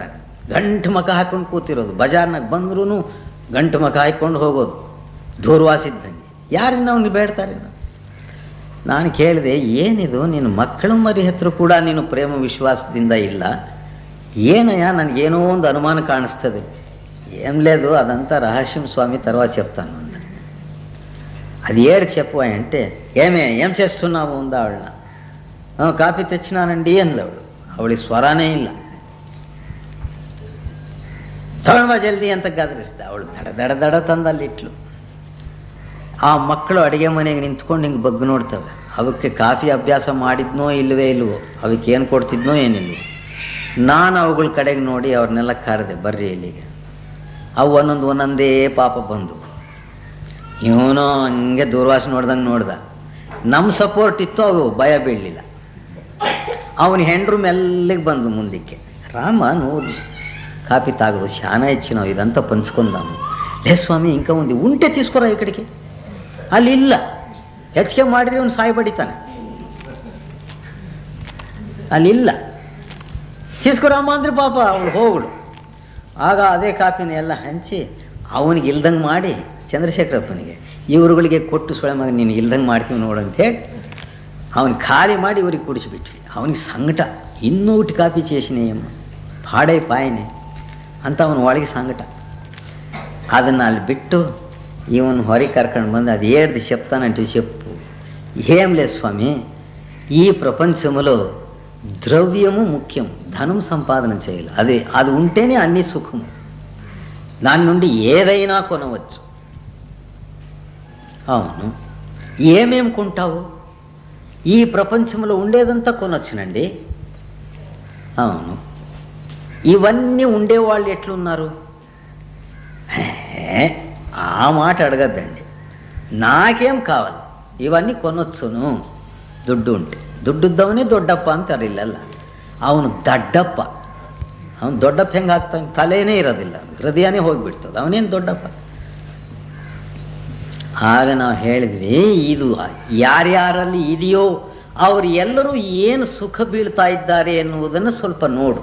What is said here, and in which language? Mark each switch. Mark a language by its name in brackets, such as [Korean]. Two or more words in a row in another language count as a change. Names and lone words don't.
[Kannada] ಗಂಟು ಮಖ ಹಾಕೊಂಡು ಕೂತಿರೋದು, ಬಜಾರ್ನಾಗ ಬಂದ್ರೂ ಗಂಟು ಮಖ ಹಾಕೊಂಡು ಹೋಗೋದು, ದೂರ್ವಾಸಿದ್ದಂಗೆ. ಯಾರನ್ನ ಅವನಿಗೆ ಬೇಡ್ತಾರೆ? ನಾನು ಕೇಳಿದೆ, ಏನಿದು ನಿನ್ನ ಮಕ್ಕಳು ಮರಿ ಹತ್ರ ಕೂಡ ನೀನು ಪ್ರೇಮ ವಿಶ್ವಾಸದಿಂದ ಇಲ್ಲ, ಏನಯ್ಯ? ನನಗೇನೋ ಒಂದು ಅನುಮಾನ ಕಾಣಿಸ್ತದೆ. [Telugu] ఏం లేదు, అదంతా రహస్యం స్వామి, తర్వాత చెప్తాను అంద. అది ఏడు చెప్పు అంటే, ఏం చేస్తున్నావు ఉందా ఆవిడ. కాఫీ తెచ్చినానండి అంది [Kannada] ಅವಳು. ಅವಳಿಗೆ ಸ್ವರಾನೇ ಇಲ್ಲ. ತಗೊಂಡ್ಬಾ ಜಲ್ದಿ ಅಂತ ಗದರಿಸಿದ. ಅವಳು ದಡ ದಡ ತಂದಲ್ಲಿ ಇಟ್ಲು. ಆ ಮಕ್ಕಳು ಅಡುಗೆ ಮನೆಗೆ ನಿಂತ್ಕೊಂಡು ಹಿಂಗೆ ಬಗ್ಗು ನೋಡ್ತವೆ. ಅವಕ್ಕೆ ಕಾಫಿ ಅಭ್ಯಾಸ ಮಾಡಿದ್ನೋ ಇಲ್ವೇ ಇಲ್ವೋ, ಅವಕ್ಕೆ ಏನು ಕೊಡ್ತಿದ್ನೋ ಏನಿಲ್ವೋ. ನಾನು ಅವುಗಳ ಕಡೆಗೆ ನೋಡಿ ಅವ್ರನ್ನೆಲ್ಲ ಕರೆದೆ, ಬರ್ರಿ ಇಲ್ಲಿಗೆ. ಅವು ಒಂದೊಂದೇ ಪಾಪ ಬಂದು. ಇವನೋ ಹಂಗೆ ದೂರ್ವಾಸ ನೋಡ್ದಂಗೆ ನೋಡ್ದ. ನಮ್ಮ ಸಪೋರ್ಟ್ ಇತ್ತು, ಅವು ಭಯ ಬೀಳಲಿಲ್ಲ. ಅವನ ಹೆಂಡ್ರು ಮೆಲ್ಲಿಗೆ ಬಂದು ಮುಂದಕ್ಕೆ. ರಾಮ ನೋಡಿ [Telugu] కాఫీ తాగు, చాలా ఇచ్చినావు, ఇదంతా పంచుకుందాము. లే స్వామి, ఇంకా ఉంది, ఉంటే తీసుకురా ఇక్కడికి. [Kannada] ಅಲ್ಲಿ ಇಲ್ಲ, ಹೆಚ್ಚಿಗೆ ಮಾಡಿದ್ರೆ ಅವನು ಸಾಯ್ಬಡಿತಾನೆ. ಅಲ್ಲಿಲ್ಲ, తీసుకురాಮ ಅಂದ್ರೆ ಪಾಪ ಅವಳು ಹೋಗುಳು. ಆಗ ಅದೇ ಕಾಫಿನ ಎಲ್ಲ ಹಂಚಿ ಅವನಿಗೆ ಇಲ್ದಂಗೆ ಮಾಡಿ ಚಂದ್ರಶೇಖರಪ್ಪನಿಗೆ ಇವರುಗಳಿಗೆ ಕೊಟ್ಟು, ಸೊಳೆ ಮಗ ನೀನು ಇಲ್ದಂಗೆ ಮಾಡ್ತೀವಿ ನೋಡಂತೇಳಿ ಅವನಿಗೆ ಖಾಲಿ ಮಾಡಿ ಇವ್ರಿಗೆ ಕುಡಿಸಿಬಿಟ್ವಿ. ಅವನಿಗೆ ಸಂಕಟ, ಇನ್ನೂ [Telugu] ఒకటి ಕಾಫಿ చేసినాయమ్మ, పాడైపాయనే [Kannada] ಅಂತ ಅವನು ಒಳಗೆ ಸಂಕಟ. ಅದನ್ನು ಅಲ್ಲಿ ಬಿಟ್ಟು ಇವನು ಹೊರಗೆ కర్ಕೊಂಡು ಬಂದು, [Telugu] అది ఏది చెప్తానంటే చెప్పు. ఏం లేదు స్వామి, ఈ ప్రపంచంలో ద్రవ్యము ముఖ్యం, ధనం సంపాదన చేయాలి. అది ఉంటేనే అన్ని సుఖము. దాని నుండి ఏదైనా కొనవచ్చు. అవును, ఏమేం కొంటావు? ఈ ప్రపంచంలో ఉండేదంతా కొనొచ్చునండి. అవును, ఇవన్నీ ఉండేవాళ్ళు ఎట్లున్నారు? ఆ మాట అడగద్దండి. నాకేం కావాలి, ఇవన్నీ కొనొచ్చును [Kannada] ದುಡ್ಡು ಉಂಟು. ದುಡ್ಡಿದ್ದವನೇ ದೊಡ್ಡಪ್ಪ ಅಂತಾರೆ ಇಲ್ಲೆಲ್ಲ. ಅವನು ದಡ್ಡಪ್ಪ. ಅವನು ದೊಡ್ಡಪ್ಪ ಹೆಂಗೆ ಆಗ್ತಾನೆ? ತಲೆನೇ ಇರೋದಿಲ್ಲ, ಹೃದಯನೇ ಹೋಗಿಬಿಡ್ತದೆ. ಅವನೇನು ದೊಡ್ಡಪ್ಪ? ಆಗ ನಾವು ಹೇಳಿದ್ವಿ, ಇದು ಯಾರ್ಯಾರಲ್ಲಿ ಇದೆಯೋ ಅವರು ಎಲ್ಲರೂ ಏನು ಸುಖ ಬೀಳ್ತಾ ಇದ್ದಾರೆ ಎನ್ನುವುದನ್ನು ಸ್ವಲ್ಪ ನೋಡು.